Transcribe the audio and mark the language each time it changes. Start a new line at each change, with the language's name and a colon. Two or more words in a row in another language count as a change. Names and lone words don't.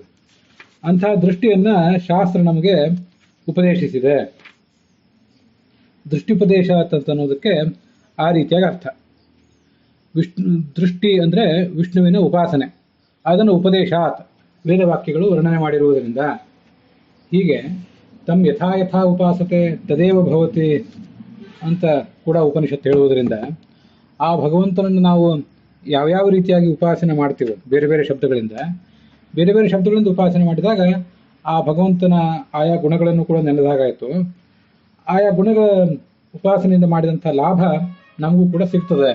Kannada: ಅಂಥ ದೃಷ್ಟಿಯನ್ನು ಶಾಸ್ತ್ರ ನಮಗೆ ಉಪದೇಶಿಸಿದೆ. ದೃಷ್ಟಿಪದೇಶ ಅಂತ ಅನ್ನೋದಕ್ಕೆ ಆ ರೀತಿಯಾಗಿ ಅರ್ಥ. ದೃಷ್ಟಿ ಅಂದರೆ ವಿಷ್ಣುವಿನ ಉಪಾಸನೆ, ಅದನ್ನು ಉಪದೇಶಾತ್ ವೇದವಾಕ್ಯಗಳು ವರ್ಣನೆ ಮಾಡಿರುವುದರಿಂದ, ಹೀಗೆ ತಮ್ಮ
Sanskrit: ಯಥಾ ಯಥಾ ಉಪಾಸತೆ ತದೇವ ಭವತಿ
Kannada: ಅಂತ ಕೂಡ ಉಪನಿಷತ್ತು ಹೇಳುವುದರಿಂದ, ಆ ಭಗವಂತನನ್ನು ನಾವು ಯಾವ್ಯಾವ ರೀತಿಯಾಗಿ ಉಪಾಸನೆ ಮಾಡ್ತೀವೋ ಬೇರೆ ಬೇರೆ ಶಬ್ದಗಳಿಂದ ಉಪಾಸನೆ ಮಾಡಿದಾಗ ಆ ಭಗವಂತನ ಆಯಾ ಗುಣಗಳನ್ನು ಕೂಡ ನೆನೆದಾಗಾಯಿತು. ಆಯಾ ಗುಣಗಳ ಉಪಾಸನೆಯಿಂದ ಮಾಡಿದಂಥ ಲಾಭ ನಮಗೂ ಕೂಡ ಸಿಗ್ತದೆ.